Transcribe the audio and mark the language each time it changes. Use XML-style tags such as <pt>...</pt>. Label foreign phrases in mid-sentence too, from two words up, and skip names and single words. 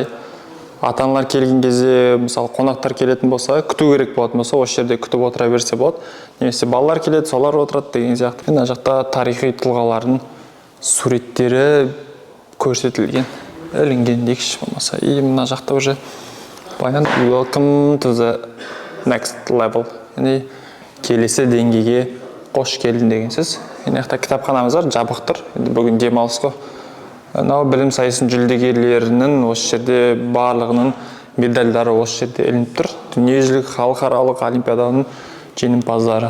<kk>Ата-аналар келген кезде, мысалы қонақтар келетін болса, күту керек болатын болса, осы жерде күтіп отыра берсе болады. Немесе балалар келеді, солар отырады деген сияқты. Мына жақта тарихи тұлғалардың суреттері көрсетілген, ілінген дейікші болмаса. И мына жақта уже</kk> <en>welcome to the next level.</en> <kk>Яғни келесі деңгейге қош келдің деген сөз. Мына жақта кітапханамыз бар, жабық тұр. Енді бүгін демалыс қой. Мынау білім сайысының жүлдегерлерінің осы жерде барлығының медальдары осы жерде ілініп тұр. Дүниежүзілік халықаралық олимпиаданың жеңімпаздары.</kk>